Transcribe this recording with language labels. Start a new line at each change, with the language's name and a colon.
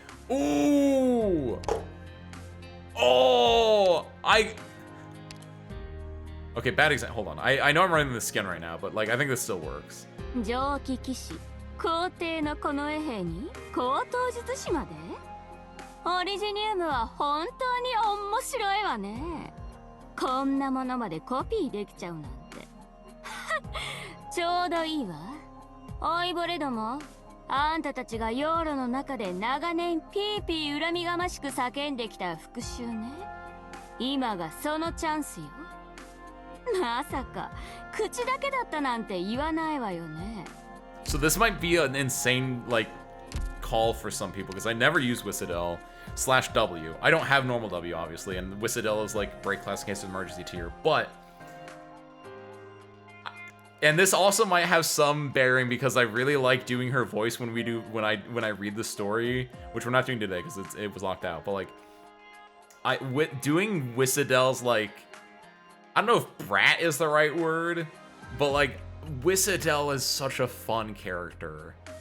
English: Ooh! Oh! Okay, bad example. Hold on. I know I'm running the skin right now, but like I think this still works.
Japanese: 蒸気騎士皇帝の近衛兵に高等術師までオリジニウムは本当に面白いわね。こんなものまでコピーできちゃうなんてちょうどいいわ。おいぼれども、あんたたちがヨーロの中で長年ピーピー恨みがましく叫んできた復讐ね。今がそのチャンスよ。まさか口だけだったなんて言わないわよね。
English: So this might be an insane like call for some people because I never use Whistle /W. I don't have normal W obviously, and Whistle is like break class case of emergency tier, but and this also might have some bearing because I really like doing her voice when I read the story, which we're not doing today because it was locked out. But like, doing Whistle's like, I don't know if brat is the right word, but like Whistle is such a fun character.